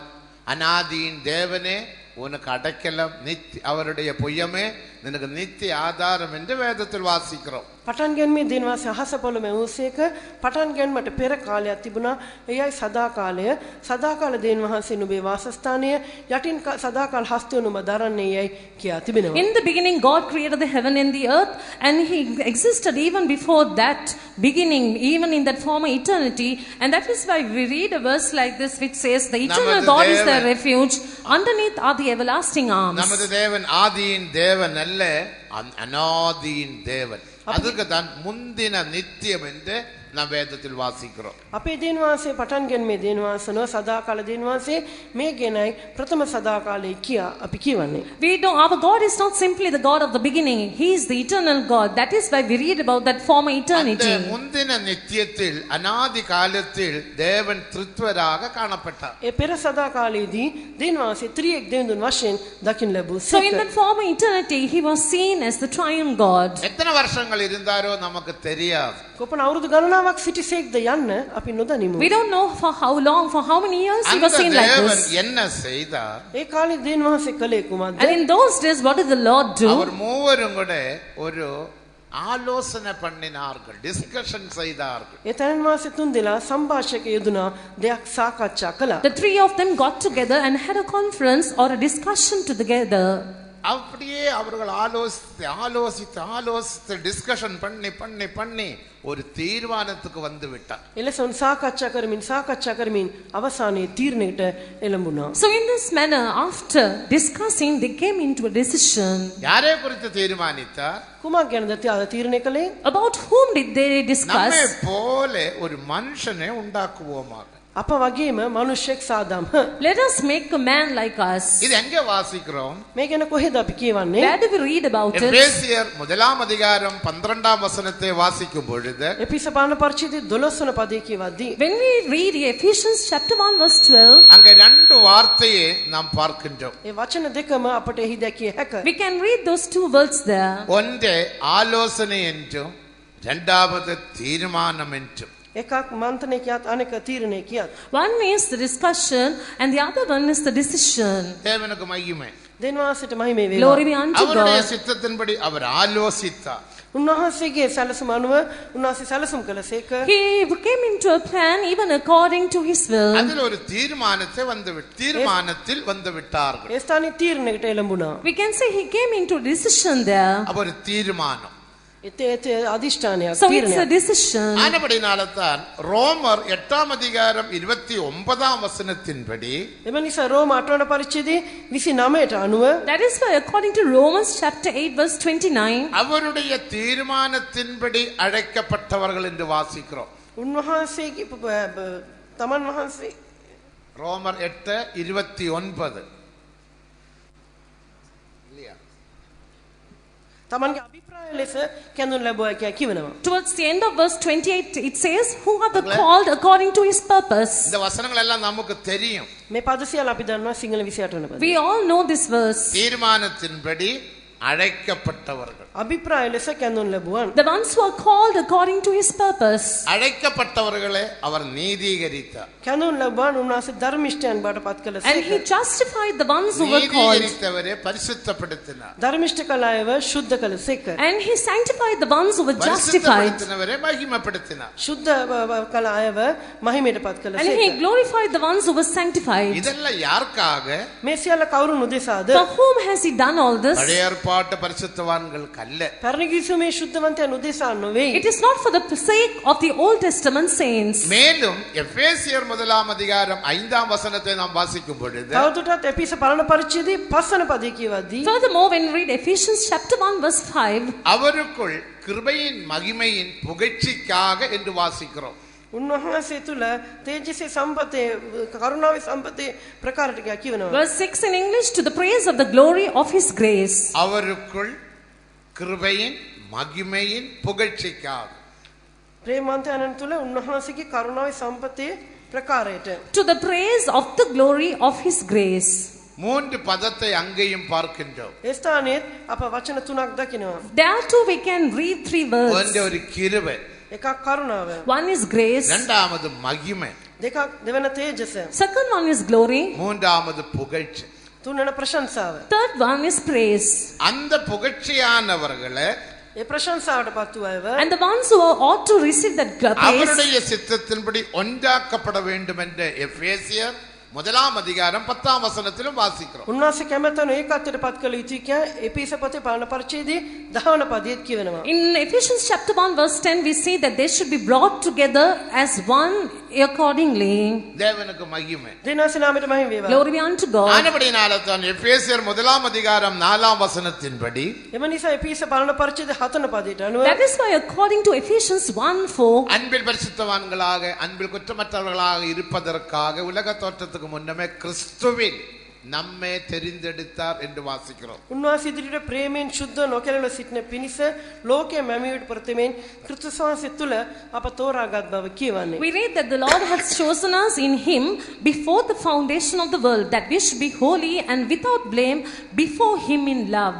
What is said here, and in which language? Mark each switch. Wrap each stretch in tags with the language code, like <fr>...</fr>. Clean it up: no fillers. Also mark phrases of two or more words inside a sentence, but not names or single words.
<ta>அநாதியின் தேவனே உனக்கு அடைக்கலம், அவருடைய பொய்யமே நினக்கு நித்திய ஆதாரம் என்று வேதத்தில் வாசிக்கிறோம்.</ta> <si>පටන් ගැනීමේ දෙවියන් වහන්සේ අහස පොළොව මැවුසේක පටන් ගැනීමට පෙර කාලයක් තිබුණා. එයයි සදාකාලය. සදාකාල දෙවියන් වහන්සේ නුඹේ වාසස්ථානය යටින් සදාකාල හස්තය නුඹ දරන්නේ යයි කියා තිබෙනවා.</si> <en>In the beginning God created the heaven and the earth and he existed even before that beginning, even in that former eternity, and that is why we read a verse like this which says the eternal God is their refuge, underneath are the everlasting arms.</en> <ta>நமது தேவன் ஆதியின் தேவன் அல்ல, அநாதியின் தேவன். அதுக்கு தான் முந்தின நித்தியம் என்று நாம் வேதத்தில் வாசிக்கிறோம்.</ta> <si>අපේ දෙවියන් වහන්සේ පටන් ගැනීමේ දෙවියන් වහන්සේ නෝ සදාකාල දෙවියන් වහන්සේ මේ ගැනයි ප්‍රථම සදාකාලයේ කියා අපි කියවන්නේ.</si> <en>We know our God is not simply the God of the beginning, he is the eternal God. That is why we read about that former eternity.</en> <ta>அந்த முந்தின நித்தியத்தில் அநாதி காலத்தில் தேவன் திருத்வராக காணப்பட்டார்.</ta> <si>ඒ පෙර සදාකාලයේදී දෙවියන් වහන්සේ ත්‍රිඑක දෙවිඳුන් වශයෙන් දකින්න ලැබුව</si> <en>So in</en> <si>සේක.</si> <en>that former eternity he was seen as the triune God.</en> <ta>எத்தனை வருஷங்கள் இருந்தாரோ நமக்கு தெரியாது.</ta> <si>කොපමණ අවුරුදු ගණනාවක් සිටිසේක්ද යන්න අපි නොදනිමු.</si> <en>We don't know for how long, for how many years he was</en> <ta>அந்த</ta> <en>seen like</en> <ta>தேவன்</ta> <en>this.</en> <ta>என்ன செய்தார்?</ta> <si>ඒ කාලේ දෙවියන් වහන්සේ කළේ කුමක්ද?</si> <en>And in those days what did the Lord do?</en> <ta>அவர் மூவரும் கூட ஒரு ஆலோசனை பண்ணினார்கள், டிஸ்கஷன் செய்தார்கள்.</ta> <si>ඒ තැන් වහන්සේ තුන් දෙනා සංഭാෂක යෙදුනා දෙයක් සාකච්ඡා කළා.</si> <en>The three of them got together and had a conference or a discussion together.</en> <ta>அப்படியே அவர்கள் ஆலோசித்து டிஸ்கஷன் பண்ணி ஒரு தீர்மானத்துக்கு வந்து விட்டார்.</ta> <si>එලෙසොන් සාකච්ඡා කරමින් අවසානයේ තීරණයකට එළඹුණා.</si> <en>So in this manner, after discussing, they came into a decision.</en> <ta>யாரை குறித்து தீர்மானித்தார்?</ta> <si>කුමක් ගැනද තීරණය කළේ?</si> <en>About whom did they discuss?</en> <ta>நம்மை போல ஒரு மனுஷனை உண்டாக்குவோமாக.</ta> <si>අප වගේම මිනිසෙක් සාදම්.</si> <en>Let us make a man like us.</en> <ta>இது எங்க வாசிக்கிறோம்?</ta> <si>මේ ගැන කොහෙද අපි කියවන්නේ?</si> <en>Where do we read about it?</en> <ta>எபேசியர் 1 12 வசனத்தை வாசிக்கும் பொழுது</ta> <si>එපිස පාන පරිච්ඡේදයේ 12 වන පදයේ කියවද්දී</si> <en>When we read Ephesians chapter 1 verse 12,</en> <ta>அங்க ரெண்டு வார்த்தையை நாம் பார்க்கின்றோம்.</ta> <si>ඒ වචන දෙකම අපට එහි දැකිය හැක.</si> <en>we can read those two words there.</en> <ta>ஒன்று ஆலோசனை என்றும் இரண்டாவது தீர்மானம் என்றும்.</ta> <si>එකක් මන්ත්‍රණය කියත් අනෙක තීරණය කියත්.</si> <en>One is the discussion and the other one is the decision.</en> <ta>தேவனுக்கு மகிமை.</ta> <si>දෙවියන්ට මහිම වේවා.</si> <en>Glory be unto</en> <ta>அவருடைய</ta> <en>God.</en> <ta>சித்தத்தின்படி அவர் ஆலோசித்தார்.</ta> <si>උන්වහන්සේගේ සැලසුම අනුව උන්වහන්සේ සැලසුම් කළසේක.</si> <en>He came into a plan even according to his will.</en> <ta>அதில் ஒரு தீர்மானத்தில் வந்து விட்டார்கள்.</ta> <si>ඒ ස්ථානයේ තීරණයකට එළඹුණා.</si> <en>We can say he came into a decision there.</en> <ta>அப்ப ஒரு தீர்மானம்.</ta> <si>ඒත් අදිෂ්ඨානයක්</si> <en>So it's a</en> <si>තීරණයක්.</si> <en>decision.</en> <ta>ஆனபடினால்தான் ரோமர் 8 வசனத்தின்படி</ta> <si>එම නිසා රෝම 8 වන පරිච්ඡේදයේ 29ට අනුව</si> <en>That is why according to Romans chapter 8 verse 29,</en> <ta>அவருடைய தீர்மானத்தின்படி அழைக்கப்பட்டவர்கள் என்று வாசிக்கிறோம்.</ta> <si>උන්වහන්සේගේ තමන් වහන්සේ</si> <ta>ரோமர் 8:29</ta> <si>තමන්ගේ අභිප්‍රාය ලෙස කැඳුම් ලැබුවා කියලා කියනවා.</si> <en>towards the end of verse 28, it says, who are the called according to his purpose.</en> <ta>இந்த வசனங்கள் எல்லாம் நமக்கு தெரியும்.</ta> <si>මේ පද සියල්ල අපි දන්නවා සිංහල 28 වන පද.</si> <en>We all know this verse.</en> <ta>தீர்மானத்தின்படி அழைக்கப்பட்டவர்கள்.</ta> <si>අභිප්‍රාය ලෙස කැඳුම් ලැබුවන්.</si> <en>The ones who are called according to his purpose.</en> <ta>அழைக்கப்பட்டவர்களை அவர் நீதீகரித்தார்.</ta> <si>කැඳුම් ලැබුවන් උන්වහන්සේ ධර්මිෂ්ඨයන් බවට පත්</si> <en>And</en> <si>කළසේක.</si> <en>he justified the ones who were called.</en> <ta>நீதீகரித்தவரை பரிசுத்தப்படுத்தினார்.</ta> <si>ධර්මිෂ්ඨ කළ අයව ශුද්ධ කළසේක.</si> <en>And he sanctified the ones who were justified.</en> <ta>பரிசுத்தப்படுத்தினவரை மகிமைப்படுத்தினார்.</ta> <si>ශුද්ධ කළ අයව මහිමයට පත්</si> <en>And he</en> <si>කළසේක.</si> <en>glorified the ones who were sanctified.</en> <ta>இதெல்லாம் யாருக்காக?</ta> <si>මේ සියල්ල කවුරුන් උදෙසාද?</si> <en>For whom has he done all this?</en> <ta>பழைய ஏற்பாட்டு பரிசுத்தவான்களுக்கு அல்ல.</ta> <si>පරණ කිවිසුමේ ශුද්ධවන්තයන් උදෙසා නොවේ.</si> <en>It is not for the sake of the Old Testament saints.</en> <ta>மேலும் எபேசியர் 1 வசனத்தை நாம் வாசிக்கும் பொழுது</ta> <si>තවදුරටත් එපිස පරණ පරිච්ඡේදයේ 5 වන පදයේ කියවද්දී</si> <en>Furthermore, when we read Ephesians chapter 1 verse 5,</en> <ta>அவருக்குள் கிருபையின் மகிமையின் புகழ்ச்சிக்காக என்று வாசிக்கிறோம்.</ta> <si>උන්වහන්සේ තුල තේජසේ සම්පතේ කරුණාවේ සම්පතේ ප්‍රකාරට කියනවා.</si> <en>verse 6 in English, to the praise of the glory of his grace.</en> <ta>அவருக்குள் கிருபையின் மகிமையின் புகழ்ச்சிக்காக.</ta> <si>ප්‍රේමවන්තයන් තුල උන්වහන්සේගේ කරුණාවේ සම්පතේ ප්‍රකාරයට.</si> <en>To the praise of the glory of his grace.</en> <ta>3 பதத்தை அங்கேயும் பார்க்கின்றோம்.</ta> <si>ඒ ස්ථානයේ අප වචන තුනක් දකිනවා.</si> <en>There too we can read three words.</en> <ta>ஒன்று ஒரு கிருபை,</ta> <si>එකක් කරුණාව,</si> <en>One is grace.</en> <ta>இரண்டாவது மகிமை,</ta> <si>දෙකක් දෙවන තේජස,</si> <en>Second one is glory.</en> <ta>மூன்றாவது புகழ்ச்சி.</ta> <si>තුන්වන ප්‍රශංසාව.</si> <en>Third one is praise.</en> <ta>அந்த புகழ்ச்சியானவர்களை</ta> <si>ඒ ප්‍රශංසාවට පත් වූ අයව</si> <en>And the ones who ought to receive that praise,</en> <ta>அவருடைய சித்தத்தின்படி ஒன்றாக்கப்பட வேண்டும் என்று எபேசியர் 1 வசனத்திலும் வாசிக்கிறோம்.</ta> <si>උන්වහන්සේ කැමැතන ඒකත්වයට පත් කළ යුතුයි කිය එපිස පොතේ පරණ පරිච්ඡේදයේ 10 වන පදයේ කියවෙනවා.</si> <en>in Ephesians chapter 1 verse 10, we see that they should be brought together as one accordingly.</en> <ta>தேவனுக்கு மகிமை.</ta> <si>දෙවියන්ගේ නාමයට මහිම වේවා.</si> <en>Glory be unto God.</en> <ta>ஆனபடினால தான் எபேசியர் 1 வசனத்தின்படி</ta> <si>එම නිසා එපිස පරණ පරිච්ඡේදයේ 7 වන පදයට අනුව</si> <en>That is why according to Ephesians 1:4,</en> <ta>அன்பில் பரிசுத்தவான்களாக அன்பில் குற்றமற்றவர்களாக இருப்பதற்காக உலக தோற்றத்துக்கு முன்னமே கிறிஸ்துவில் நம்மை தெரிந்தெடுத்தார் என்று வாசிக்கிறோம்.</ta> <si>උන්වහන්සේ ඉදිරියට ප්‍රේමයෙන් ශුද්ධ නොකැලෙන සිටින පිණිස ලෝකයේ මැමියට ප්‍රතිමෙන් ක්‍රිස්තුස් වහන්සේ තුල අප තෝරාගත් බව කියවන්නේ.</si> <en>we read that the Lord has chosen us in him before the foundation of the world, that we should be holy and without blame before him in love.</en>